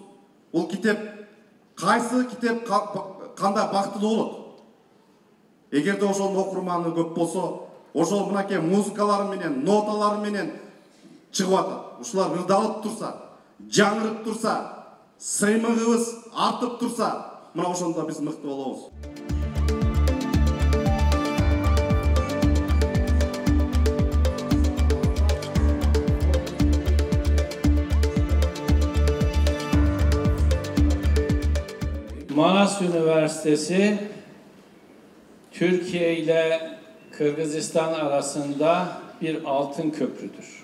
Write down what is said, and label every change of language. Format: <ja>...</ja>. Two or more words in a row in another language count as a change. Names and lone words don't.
<ky>Бул китеп кайсы китеп кандай бактылуу болот? Эгерде ошонун окурманы көп болсо, ошол мынакей музыкалары менен, ноталары менен чыгып атат. Ушулар ырдалып турса, жаңырып турса, сыймыгыбыз артып турса, мына ошондо биз мыкты болобуз.</ky> <tr>Manas Üniversitesi Türkiye ile Kırgızistan arasında bir altın köprüdür.</tr>